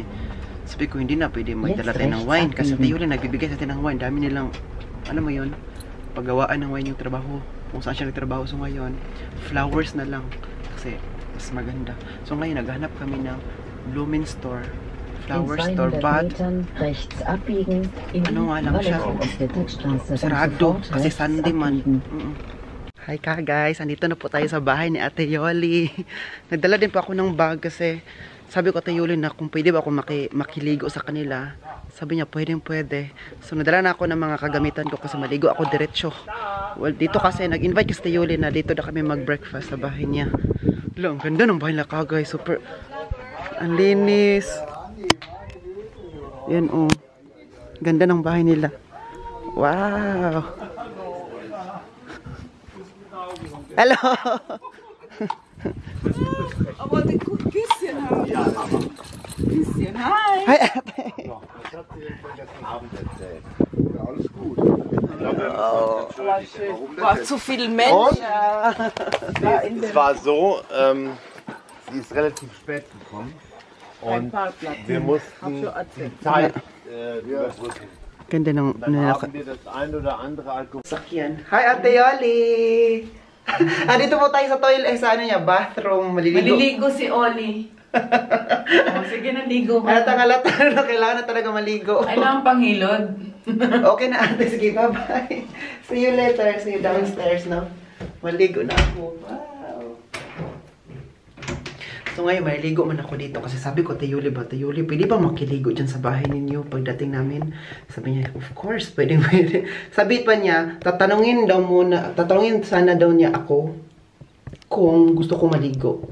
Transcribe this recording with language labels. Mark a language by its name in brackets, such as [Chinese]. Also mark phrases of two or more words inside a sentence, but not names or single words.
[Filipino] Sabi ko, hindi na pwede magdala tayo ng wine. Kasi Ate Yoli nagbibigay sa atin ng wine. Dami nilang, alam mo yun, paggawaan ng wine yung trabaho. Kung saan siya nagtrabaho. So ngayon, flowers na lang. Kasi mas maganda. So ngayon, naghanap kami ng Blooming Store. [German] In [English] Flower store, [German] 200 but Metern rechts abbiegen in die [Filipino] ano nga lang siya, [German] Wallerstraße. [Filipino] sarado kasi Sunday man. Hi ka guys, andito na po tayo sa bahay ni Ate Yoli. Nagdala din po ako ng bag kasi sabi ko Ate Yoli na kung pwede ba ako makiligo sa kanila. Sabi niya pwede. So nadala na ako ng mga kagamitan ko kasi maligo ako diretso. Well, dito kasi nag-invite si Ate Yoli na dito na kami mag-breakfast sa bahay niya. Ang ganda ng bahay nila ka guys, super ang linis. Yan oh. Ganda ng bahay nila. Wow. Hello. [German] Aber den Küsschen haben wir. Küsschen, hi. [Filipino] Hi Ate. [German] War zu viel Menschen. Es war so, sie ist relativ spät gekommen und wir mussten die Zeit überbrücken. [Filipino] Ganda ng [German] Dann haben wir das ein oder andere Alkohol. [Filipino] sakyan. Hi Ate Yoli. Dito po tayo sa toilet, sa ano niya, bathroom, Maliligo si Oli. Oh, sige, naligo ka. Halata na kailangan na talaga maligo. Ay lang panghilod. Okay na ate, sige, bye-bye. [English] See you later, see you downstairs, no? [Filipino] Maligo na ako. Wow. So ngayon, maligo man ako dito kasi sabi ko, Ate Yoli, pwede ba makiligo dyan sa bahay ninyo pagdating namin? Sabi niya, [English] of course, [Filipino] pwede. Sabi pa niya, tatanungin sana daw niya ako kung gusto ko maligo.